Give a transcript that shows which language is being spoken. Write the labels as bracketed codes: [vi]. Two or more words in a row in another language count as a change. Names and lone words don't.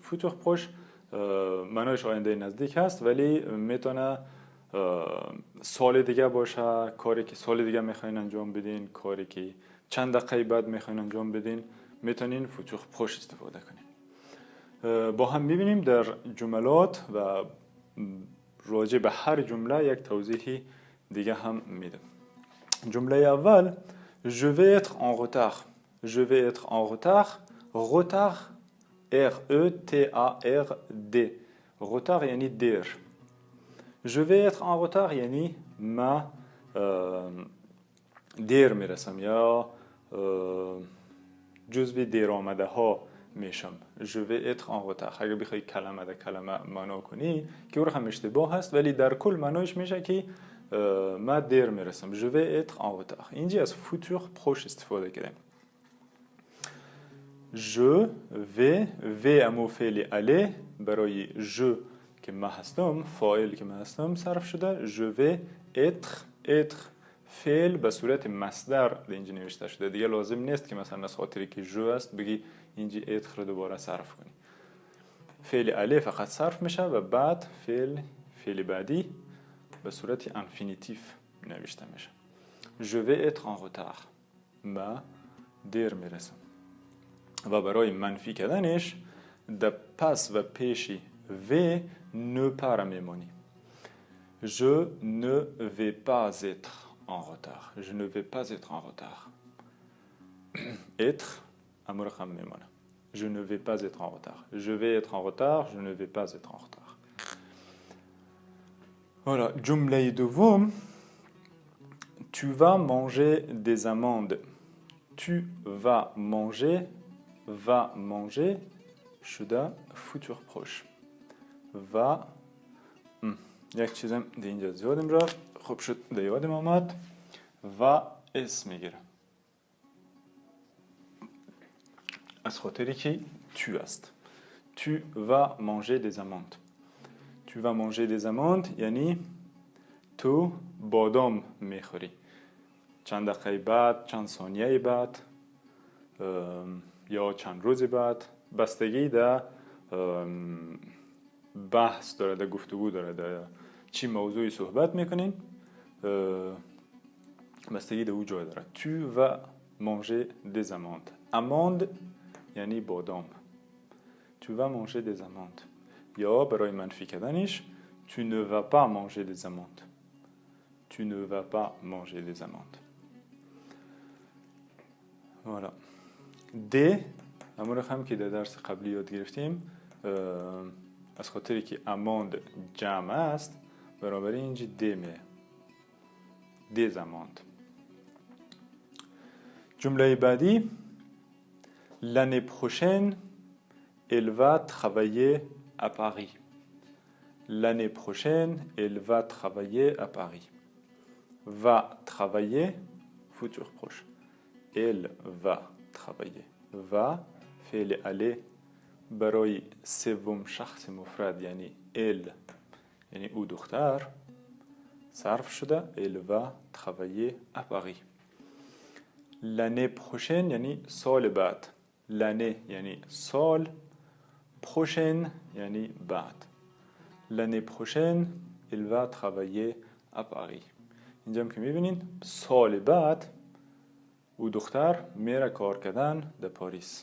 [fr] futur proche [fa] معنیش آینده نزدیک هست، ولی میتونه سال دیگه باشه، کاری که سال دیگه میخواین انجام بدین، کاری که چند دقیقه بعد میخواین انجام بدین، میتونین [fr] futur proche [fa] استفاده کنین. با هم میبینیم در جملات و راجع به هر جمله یک توضیحی دیگه هم میدم. جمله اول [fr] Je vais être en retard. Je vais être en retard. Retard R-E-T-A-R-D. [fa] Retard یعنی دیر. [fr] Je vais être en retard [fa] یعنی ما دیر میرسم یا جزو دیر آمده ها میشم. [fr] Je vais être en retard. [fa] اگر بخوای کلمه در کلمه معنا کنی که او هم اشتباه هست، ولی در کل معنایش میشه که ما دیر میرسم. [fr] Je vais être en retard. [fa] اینجا از [fr] futur proche [fa] استفاده کردیم. [fr] Je vais [fa] امو فعل اله برای je که ما هستم، فاعل که ما هستم صرف شده. [fr] Je vais être [fa] فعل به صورت مصدر در اینجا نوشته شده. دیگه لازم نیست که مثلا از خاطری که je است بگی اینجا être رو دوباره صرف کنی. فعل اله فقط صرف میشه و بعد فعل بعدی به صورت انفینیتیف نوشته میشه. [fr] Je vais être en retard. [fa] ما دیر میرسم. و برای منفی کردنش در پس و پیشی و [fr] ne pas [fa] میمونی. [fr] Je ne vais pas être en retard. Je ne vais pas être en retard. [fa] être امور هم میمونه. [fr] Je ne vais pas être en retard. Je vais être en retard. Je ne vais pas être en retard. Voilà, [fa] جمله دوم [fr] Tu vas manger des amandes. Tu vas manger شده futur proche. [fa] و یک چیزم در اینجا زیادم رفت، خوب شد در یادم آمد و اسم میگیره از خاطری که tu است. [fr] Tu vas manger des amandes. Tu vas manger des amandes [fa] یعنی تو بادام میخوری. چند دقیقه بعد، چند ثانیه بعد یا چند روز بعد، بستگی در بحث داره، در گفتگو داره، در چی موضوعی صحبت میکنین، بستگی در او جای داره. [fr] Tu vas manger des amandes. [fa] amande یعنی بادام. [fr] Tu vas manger des amandes. [fa] یا برای منفی کردنش [fr] tu ne vas pas manger des amandes. Tu ne vas pas manger des amandes. Voilà. [fa] د همون هم که در درس قبلی یاد گرفتیم، از خاطری که اماند جمع است بنابراین اینجا د میه. [fr] des amandes. [fa] جمله بعدی [fr] l'année prochaine elle va travailler à Paris. L'année prochaine elle va travailler à Paris. Va travailler futur proche. Elle va travailler. va [fa] فعل aller برای سوم شخص مفرد یعنی elle یعنی او دختر صرف شده. [fr] Elle va travailler à Paris. L'année prochaine [fa] یعنی سال بعد. l'année یعنی سال. prochaine یعنی بعد. [fr] L'année prochaine elle va travailler à Paris. [fa] اینجا هم که میبینین سال بعد او دختر میره کار کردن در پاریس.